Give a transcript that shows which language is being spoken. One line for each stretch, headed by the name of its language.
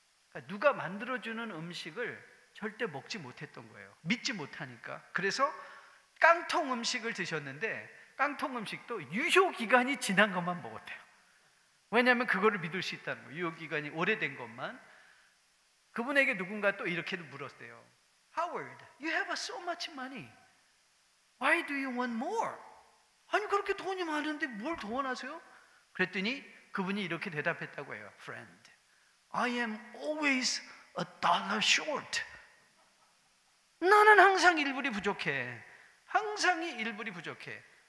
Korean: 그러니까 누가 만들어주는 음식을 절대 먹지 못했던 거예요. 믿지 못하니까. 그래서 깡통 음식을 드셨는데 깡통 음식도 유효기간이 지난 것만 먹었대요. 왜냐하면 그거를 믿을 수 있다는 거예요. 유효기간이 오래된 것만. 그분에게 누군가 또 이렇게 물었대요.
English: Howard, you have so much money. Why do you want more?
Korean: 아니 그렇게 돈이 많은데 뭘 더 원하세요? 그랬더니 그분이 이렇게 대답했다고 해요.
English: Friend, I am always $1 short.
Korean: 나는 항상 1불이 부족해. 항상 1불이 부족해.